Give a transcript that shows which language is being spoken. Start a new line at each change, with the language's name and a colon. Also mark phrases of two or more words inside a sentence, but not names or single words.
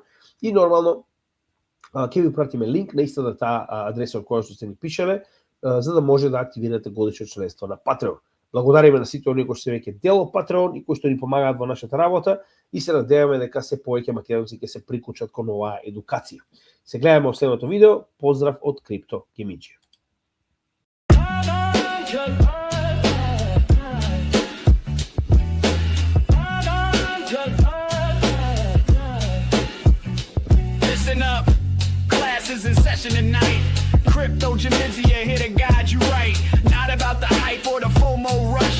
Macedonian: И нормално ќе ви пратиме линк на истата таа адреса од која што сте ни пишале, за да може да активирате годишно членство на Patreon. Благодариме на сите оние кои што се веќе дел од Patreon и кои што ни помагаат во нашата работа и се надеваме дека се повеќе македонци ќе се приклучат кон оваа едукација. Се гледаме во следното видео. Поздрав од Крипто Кимиџја.
English: Listen up, classes in session tonight. Crypto Kimidja here to guide you right. Not about the hype or the FOMO rush.